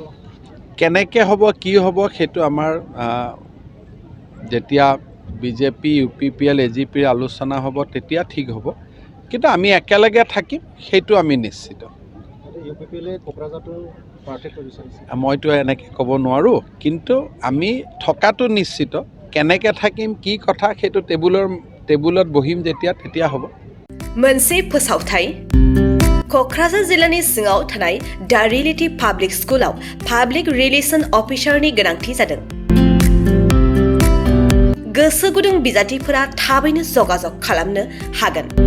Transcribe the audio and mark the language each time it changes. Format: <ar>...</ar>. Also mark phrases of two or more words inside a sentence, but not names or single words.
<as>কেনেকৈ হ'ব, কি হ'ব, সেইটো আমাৰ যেতিয়া BJP UPPL AGPৰ আলোচনা হ'ব তেতিয়া ঠিক হ'ব, কিন্তু আমি একেলগে থাকিম সেইটো আমি নিশ্চিত। UPPLে কোকৰাঝাৰটো প্ৰাৰ্থী বিচাৰিছে। মইতো এনেকৈ ক'ব নোৱাৰোঁ, কিন্তু আমি থকাটো নিশ্চিত। কেনেকৈ থাকিম, কি কথা, সেইটো টেবুলত বহিম তেতিয়া হ'ব।</as> <brx>मोनसे फोसावथाय क'क्राझार जिल्लानि सिङाव थानाय दा रियेलिटी पाब्लिक स्कुलाव</brx> <en>public relation</en> <brx>अफिसारनि गोनांथि जादों। गोसो गुदुं बिजाथिफोरा थाबैनो जगाजग खालामनो हागोन।</brx>